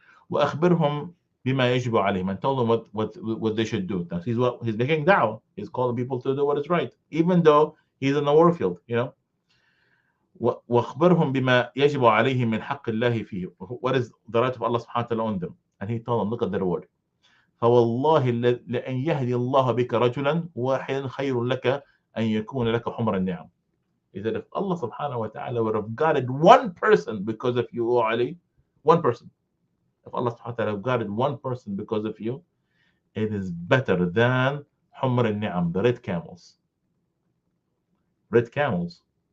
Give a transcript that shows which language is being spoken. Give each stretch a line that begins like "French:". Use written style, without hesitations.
Arabic: وأخبرهم بما يجب عليهم,
English: and tell them what they should do. Now, he's making da'wah. He's calling people to do what is right, even though he's in the warfield, you know.
Arabic: وأخبرهم بما يجب عليهم من حق الله فيه,
English: what is the right of Allah subhanahu wa ta'ala on them. And he told them, look at the reward.
Arabic: فوالله لأن يهدي الله بك رجلا واحدا خير لك أن يكون لك حمر النعم.
English: He said, if Allah subhanahu wa ta'ala would have guided one person because of you, O Ali, one person, if Allah subhanahu wa ta'ala guided one person because of you, it is better than
Arabic: حمر النعم,
English: the red camels. Red camels.